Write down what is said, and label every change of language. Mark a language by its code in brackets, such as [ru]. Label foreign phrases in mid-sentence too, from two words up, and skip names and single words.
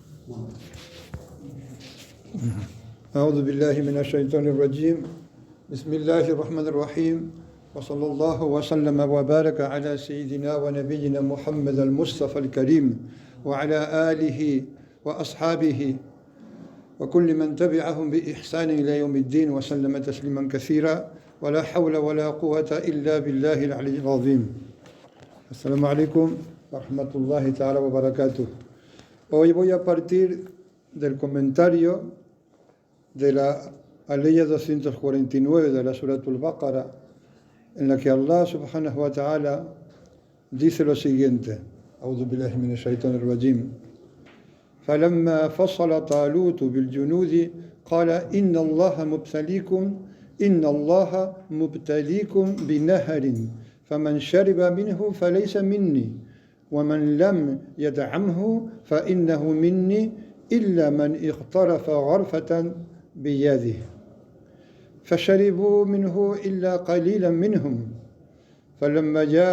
[ar] أعوذ بالله من الشيطان الرجيم بسم الله الرحمن الرحيم وصلى الله وسلم وبارك على سيدنا ونبينا محمد المصطفى الكريم وعلى آله وأصحابه وكل من تبعهم بإحسان إلى يوم الدين وسلم تسليما كثيرا ولا حول ولا قوة إلا بالله العلي العظيم. السلام عليكم ورحمة الله تعالى وبركاته. [es] Hoy voy a partir del comentario de la aleya 249 de la Suratul Baqara, en la que Allah [ar] سبحانه وتعالى [es] dice lo siguiente: [ar] أعوذ بالله من الشيطان الرجيم. فلما فصل طالوت بالجنود قال إن الله مبتليكم بنهر فمن شرب منه فليس مني ومن لم يدعمه فإنه مني إلا من اغترف غرفة بيده فشربوا منه إلا قليلا منهم فلما